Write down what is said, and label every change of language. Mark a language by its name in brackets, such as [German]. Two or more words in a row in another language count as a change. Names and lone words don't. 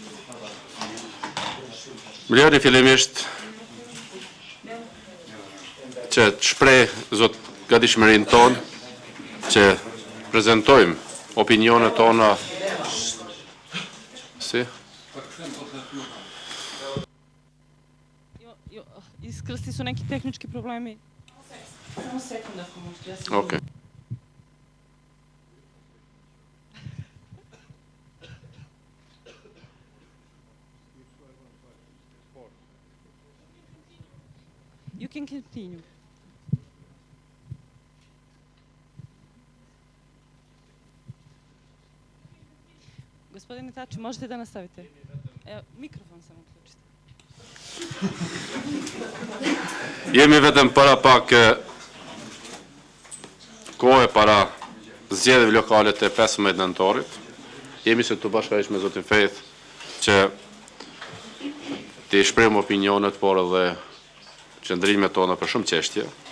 [Albanian] Më lejoni fillimisht që të shpreh zot gatishmërinë tonë që prezantojmë opinionet tona. Si? [Serbian] Iskrsti su neki tehnički problemi. Samo sekund ako možete. [English] Okay. You can continue. [Serbian] Gospodine Tači, možete da nastavite? Evo, mikrofon samo uključite. [Albanian] Jemi vetëm para pak kohë para zgjedhjeve lokale të 15 nëntorit. Jemi se këtu bashkërisht me zotin Fejt që të shprehim opinionet, por edhe qëndrimet tona për shumë çështje.